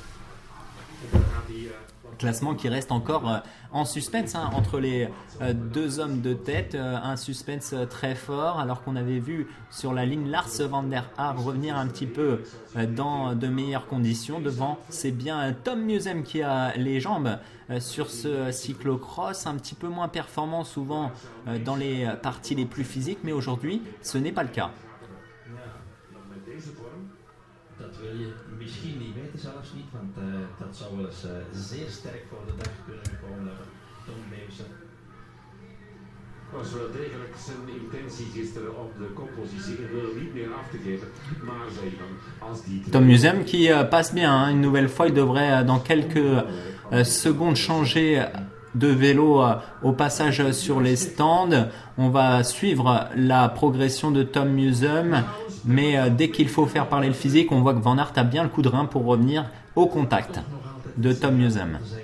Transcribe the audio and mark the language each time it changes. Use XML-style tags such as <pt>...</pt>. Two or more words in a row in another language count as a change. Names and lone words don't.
<fr>Classement qui reste encore en suspense entre les deux hommes de tête, un suspense très fort alors qu'on avait vu sur la ligne Lars van der Haar revenir un petit peu dans de meilleures conditions. Devant, c'est bien Tom Musem qui a les jambes sur ce cyclocross, un petit peu moins performant souvent dans les parties les plus physiques, mais aujourd'hui ce n'est pas le cas.</fr> <nl>Dat wil je misschien niet weten, zelfs niet, want dat zou wel eens zeer sterk voor de dag kunnen gekomen hebben. Tom Musem. Het was wel degelijk zijn intentie gisteren om de koppositie niet meer af te geven. Maar zei dan, als die...</nl> <fr>Tom Musem qui passe bien, une nouvelle fois, il devrait dans quelques secondes changer de vélo au passage sur les stands. On va suivre la progression de Tom Musem, mais dès qu'il faut faire parler le physique, on voit que Van Aert a bien le coup de rein pour revenir au contact de Tom Musem.</fr>